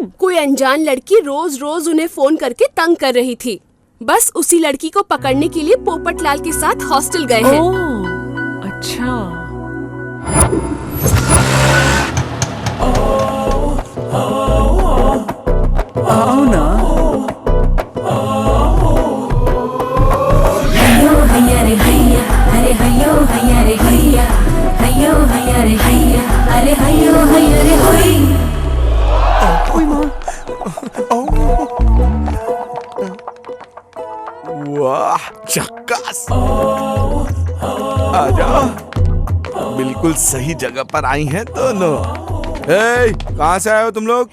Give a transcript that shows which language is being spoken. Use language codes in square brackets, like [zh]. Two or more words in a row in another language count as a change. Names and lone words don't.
[hi] कोई अनजान लड़की रोज रोज उन्हें फोन करके तंग कर रही थी। बस उसी लड़की को पकड़ने के लिए पोपटलाल के साथ हॉस्टल गए हैं। ओह, अच्छा। आओ ना। हैया रे हैया, अरे हैयो हैया रे हैया, हैयो हैया रे हैया, अरे हैयो हैया रे होई। वाह, झक्कास। आजा, बिल्कुल सही जगह पर आई हैं दोनों। कहाँ से आए हो तुम लोग?